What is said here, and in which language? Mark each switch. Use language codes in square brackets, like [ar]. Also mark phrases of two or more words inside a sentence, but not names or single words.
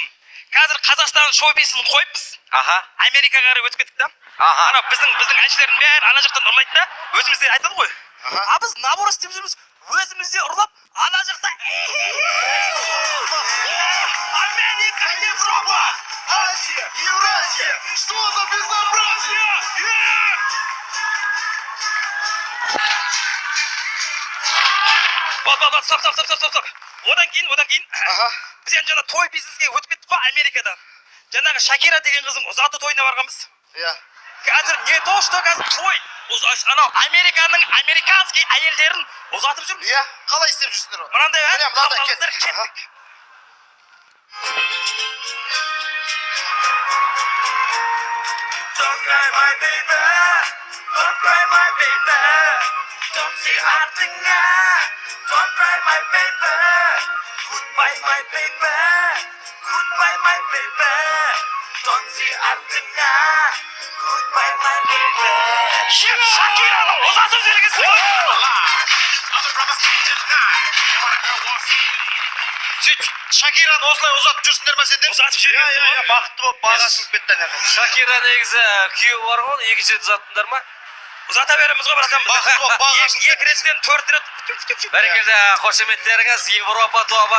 [kk] Қазір Қазақстан шоу-бизнесін қойыппыз. Америкаға қарай өтіп кеттік та. Ана біздің әншілердің бәрі ана жақтан ұрлайды да, өзімізде айтады ғой. А біз набор істеп жүрміз, өзімізде ұрлап, ана жақта Америка, Европа, Азия, Евразия, [ru] что за безобразие? Стоп. [kk] Одан кейін біз енді жаңа той бизнеске өтіп кеттік қой Америкадан. Жаңағы Шакира деген қызым ұзату тойына барғанбыз. Иә. Қазір [ru] не то, что [kk] қазір той. Анау Американың американский әйелдерін ұзатып жүрміз. Иә, қалай істеп жүрсіңдер ғой? Мынандай мынандай кеттік. [en] Don't cry my baby, don't cry my baby, don't say артыңа, don't cry my baby, goodbye my baby, goodbye my baby, don't say артыңа, goodbye my baby. [kk] Shakira'ны ұзатып жібергенсің ғой. [en] Other brothers can't deny. What a girl wants to [kk] Шакираны осылай ұзатып жүрсіңдер ма сендер? Ұзатып жіберген Иә, бақытты болып баға шығып кетті ана. Шакира негізі күйеуі бар ғой, екінші рет ұзаттыңдар ма? Ұзата береміз ғой братан. Бақытты болып баға шығып Екі реттен 4 рет. Бәрекелді, қошеметтеріңіз Европа тобы.